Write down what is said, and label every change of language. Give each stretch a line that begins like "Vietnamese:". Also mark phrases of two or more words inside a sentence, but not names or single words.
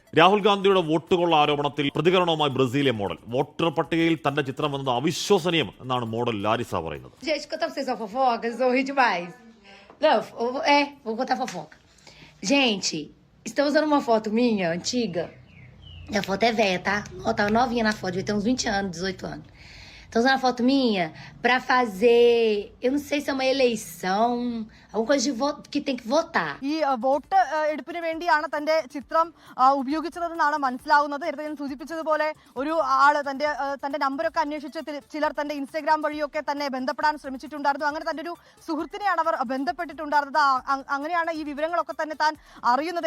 Malayalam: രാഹുൽ ഗാന്ധിയുടെ വോട്ടുകൊള്ള ആരോപണത്തിൽ പ്രതികരണവുമായി ബ്രസീലിലെ മോഡൽ. വോട്ടർ പട്ടികയിൽ തന്റെ ചിത്രം വന്നത് അവിശ്വസനീയം എന്നാണ് മോഡൽ ലാരിസ പറയുന്നത്.
Portuguese: Gente, contar pra vocês uma fofoca, vocês vão rir demais. Não, vou contar fofoca. Gente, estão usando uma foto minha, antiga. A foto é velha, tá? Ó, tava novinha na foto, devia ter uns 20 anos, 18 anos. Estão usando a foto minha pra fazer, eu não sei se é uma eleição, alguma coisa de voto, que tem que votar.
Malayalam: ഈ വോട്ട് എടുപ്പിന് വേണ്ടിയാണ് തന്റെ ചിത്രം ഉപയോഗിച്ചതെന്നാണ് മനസ്സിലാവുന്നത്. നേരത്തെ ഞാൻ സൂചിപ്പിച്ചതുപോലെ ഒരു ആള് തന്റെ നമ്പറൊക്കെ അന്വേഷിച്ച് ചിലർ തന്റെ ഇൻസ്റ്റാഗ്രാം വഴിയൊക്കെ തന്നെ ബന്ധപ്പെടാൻ ശ്രമിച്ചിട്ടുണ്ടായിരുന്നു. അങ്ങനെ തന്റെ ഒരു സുഹൃത്തിനെയാണ് അവർ ബന്ധപ്പെട്ടിട്ടുണ്ടായിരുന്നത്. അങ്ങനെയാണ് ഈ വിവരങ്ങളൊക്കെ തന്നെ താൻ അറിയുന്നത്.